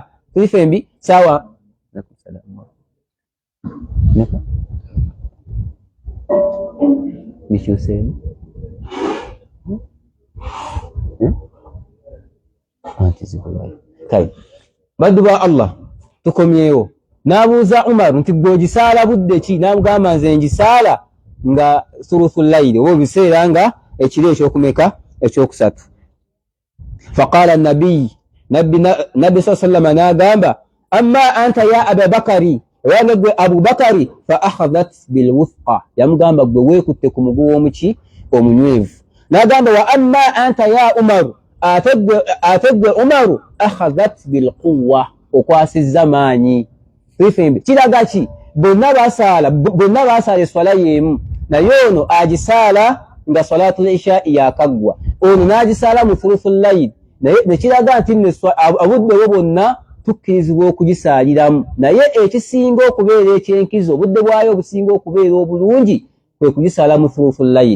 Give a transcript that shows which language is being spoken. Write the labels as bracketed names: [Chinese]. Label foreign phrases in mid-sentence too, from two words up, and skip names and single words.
[Ganda] Tulifembi saawa nikyuseemu baddu ba Allah tukomyewo. Nabuuza Umar nti gwe ogisaala budde ki? Namugamba nze ngisaala nga [Arabic] ثلث الليل, [Ganda] oba biseera nga ekiro ekyokumeka, ekyokusatu. Faqala nabbi sallallahu nagamba [Arabic] أما أنت يا أبا بكر, [Ganda] wana gwe Abu Bakari [Arabic] فأخذت بالوثقى, [Ganda] yamugamba gwe weekutte ku mugu w'omuki omunywevu. [Arabic] Nagamba وأما أنت يا عمر, [Ganda] ate gwe Umaru [Arabic] أخذت بالقوة, [Ganda] okwasizza maanyi. Tulifembe kiraga ki? Bonna basaala eswala y'emu, naye ono agisaala nga [Arabic] صلاة العشاء [Ganda] yakaggwa, ono n'agisaala mu [Arabic] ثلث الليل, [Ganda] naye nekiraga nti obudde bwo bwonna tukkirizibwa okugisaaliramu, naye ekisinga okubeera ekyenkizo, obudde bwayo obusinga okubeera obulungi kwe kugisaala mu [Arabic] ثلث الليل.